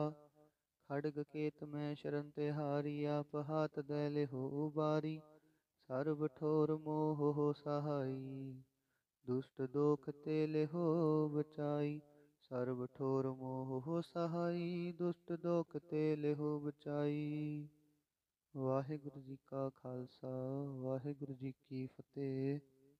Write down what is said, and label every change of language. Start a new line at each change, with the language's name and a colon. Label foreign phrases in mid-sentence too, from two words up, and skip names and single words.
Punjabi: ਖੜਗ ਕੇਤ ਮੈਂ ਸਰਣਿ ਤਿਹਾਰੀ, ਆਪ ਹਾਥ ਦੇ ਲੇਹੋ ਉਬਾਰੀ। ਸਰਬ ਠੌਰ ਮੋਹ ਹੋ ਸਹਾਈ, ਦੁਸ਼ਟ ਦੋਖ ਤੇ ਲੇਹੋ ਬਚਾਈ। ਸਰਬ ਠੌਰ ਮੋਹ ਹੋ ਸਹਾਈ, ਦੁਸ਼ਟ ਦੋਖ ਤੇ ਲੇਹੋ ਬਚਾਈ। ਵਾਹਿਗੁਰੂ ਜੀ ਕਾ ਖਾਲਸਾ, ਵਾਹਿਗੁਰੂ ਜੀ ਕੀ ਫਤਿਹ।